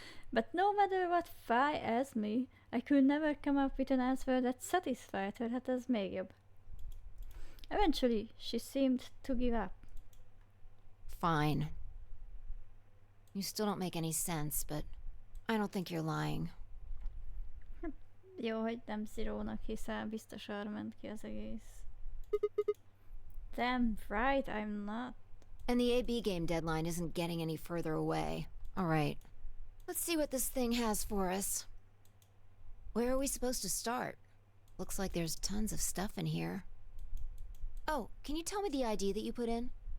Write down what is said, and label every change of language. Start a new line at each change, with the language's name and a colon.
English: But no matter what Phi asked me, I could never come up with an answer that satisfied her.
Hungarian: Hát ez még jobb.
English: Eventually, she seemed to give up. Fine. You still don't make any sense, but I don't think you're lying.
Hungarian: Jó, hogy nem Zero-nak hiszel, biztos arra ment ki az egész.
English: Damn right, I'm not. And the AB game deadline isn't getting any further away. All right. Let's see what this thing has for us. Where are we supposed to start? Looks like there's tons of stuff in here. Oh, can you tell me the ID that you put in?